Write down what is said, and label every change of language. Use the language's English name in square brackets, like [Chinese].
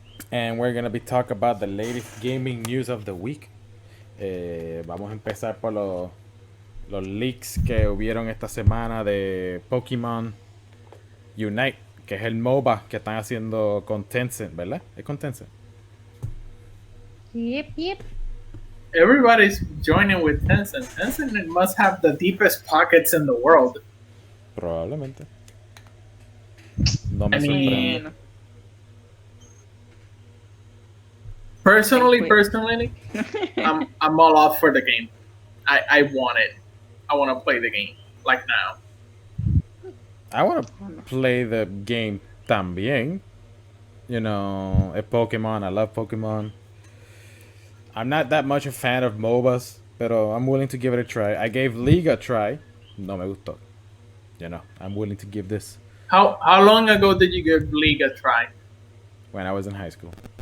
[English] And we're going to be talking about the latest gaming news of the week. [Spanish] Vamos a empezar por los leaks que hubieron esta semana de Pokémon Unite, que es el MOBA que están haciendo con Tencent, ¿verdad? ¿Es con Tencent? [English] Yep. Everybody's joining with Tencent. Tencent must have the deepest pockets in the world. [Spanish] Probablemente. No me sorprende. [English] Personally, I'm all off for the game. I want it. I want to play the game like now. I want to play the game también. You know, a Pokemon. I love Pokemon. I'm not that much a fan of MOBAs, pero I'm willing to give it a try. I gave League a try. [Spanish] No me gustó. [English] You know, I'm willing to give this. How long ago did you give League a try? When I was in high school.